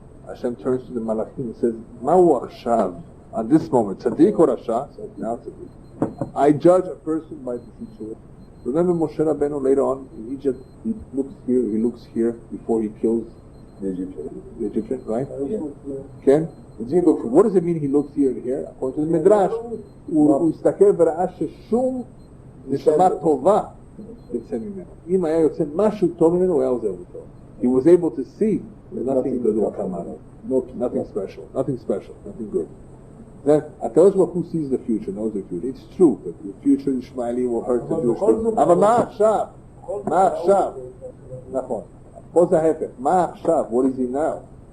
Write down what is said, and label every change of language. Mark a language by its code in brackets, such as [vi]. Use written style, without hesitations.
[en] Hashem turns to the Malachim and says, Ma'u achshav. At this moment, Tzaddik or Rasha? Now Tzaddik. I judge a person by the situation. Remember Moshe Rabbeinu later on in Egypt, he looks here before he kills the Egyptian, right? Yeah. Ken? What does it mean he looks here and here? [he] According to the Midrash, הוא הסתכל וראה ששום נשמה טובה יוצא ממנו. אם היה יוצא משהו טוב ממנו, הוא היה עוזב אותו. [en] he was able to see that nothing good will come out of it. Nothing special, nothing good. Then HaKadosh Baruch Hu sees the future, knows the future. It's true that the future Ishmaeli will hurt the Jewish people. [he] אבל מה עכשיו? מה עכשיו? נכון. פה זה ההפך. מה עכשיו? [en] What is he now?